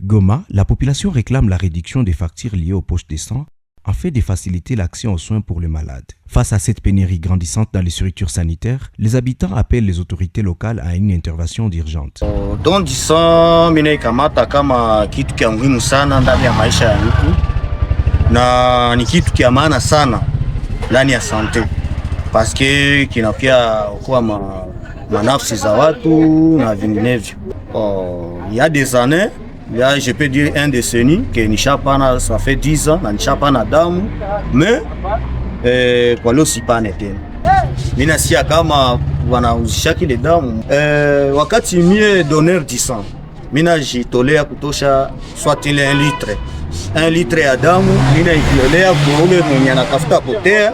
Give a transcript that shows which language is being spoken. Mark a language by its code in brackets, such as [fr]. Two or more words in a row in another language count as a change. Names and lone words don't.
[fr] Goma, la population réclame la réduction des factures liées aux poches de sang afin de faciliter l'accès aux soins pour les malades. Face à cette pénurie grandissante dans les structures sanitaires, les habitants appellent les autorités locales à une intervention d'urgence. Don du sang [sw] mina ikamata kama kitu kia muhimu sana ndani ya maisha ya mtu na ni kitu kia maana sana ndani ya [fr] sante paske [sw] kinapia kwa manafsi za watu na vinginevyo. [fr] Il y a des années, là, je peux dire un décennie que Nishapana, ça fait 10 ans, [sw] Nishapana damu, mais kwa leo sipane tena. Mimi nasikia kama wanauzisha kile damu. Wakati mie [fr] donneur du sang, [sw] mimi najitolea kutosha soit ile 1 litre. 1 litre ya damu, mimi naitolea kwa ule mwenye anatafuta potea.